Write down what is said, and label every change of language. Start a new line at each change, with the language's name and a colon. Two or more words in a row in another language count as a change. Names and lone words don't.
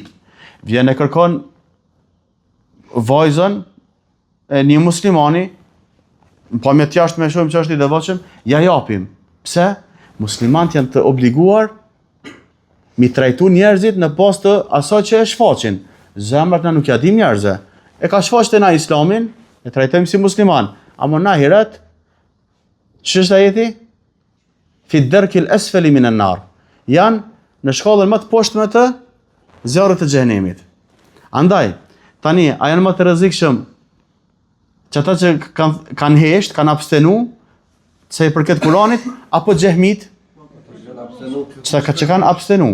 Albanian: Vjen e kërkon vajzën e një muslimani, po me të jashtë me shohim që është i devotshëm, ja japim. Pse? Muslimanët janë të obliguar mi trajtu njerëzit në pas të asaj që e shfaqin. Zemrat na nuk ja dim njerëzve. E ka shfaqte na islamin, e trajtojmë si musliman. Ama na hiret, që është ajeti?
Arabic: في الدرك الأسفل من النار.
Albanian: Janë në shkallën më të poshtme të zjarrit të xhenemit. Andaj, tani, a janë më të rrezikshëm që ata që kanë hesht, kanë abstenu, se i përket Kuranit, apo xehmit, që kanë abstenu.